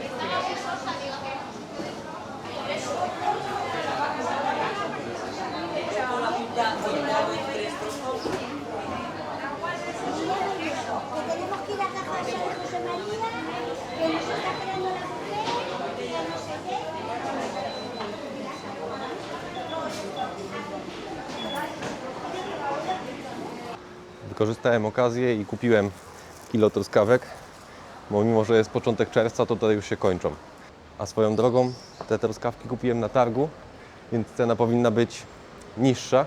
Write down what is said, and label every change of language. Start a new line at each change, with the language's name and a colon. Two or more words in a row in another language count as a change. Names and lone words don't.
Spanish: Tenemos que ir a Caja de San José María, que nos está esperando la mujer, que ya no sé qué.
Polish: Wykorzystałem okazję i kupiłem kilo truskawek, bo mimo, że jest początek czerwca, to tutaj już się kończą. A swoją drogą te truskawki kupiłem na targu, więc cena powinna być niższa.